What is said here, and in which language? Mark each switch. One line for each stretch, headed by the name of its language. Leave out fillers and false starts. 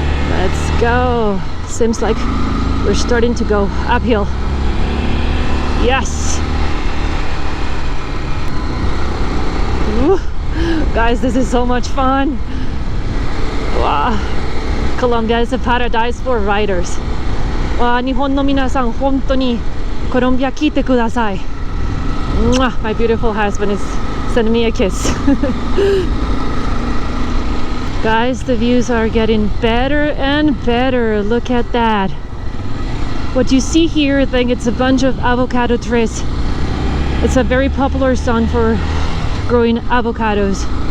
English: Let's go. Seems like we're starting to go uphill. Yes! Woo. Guys, this is so much fun! Wow! Colombia is a paradise for riders.
Japanese: Wow, 日本の皆さん、本当にコロンビア来てください。 Mwah!
English: My beautiful husband is sending me a kiss. Guys, the views are getting better and better. Look at that. What you see here, I think it's a bunch of avocado trees. It's a very popular zone for growing avocados.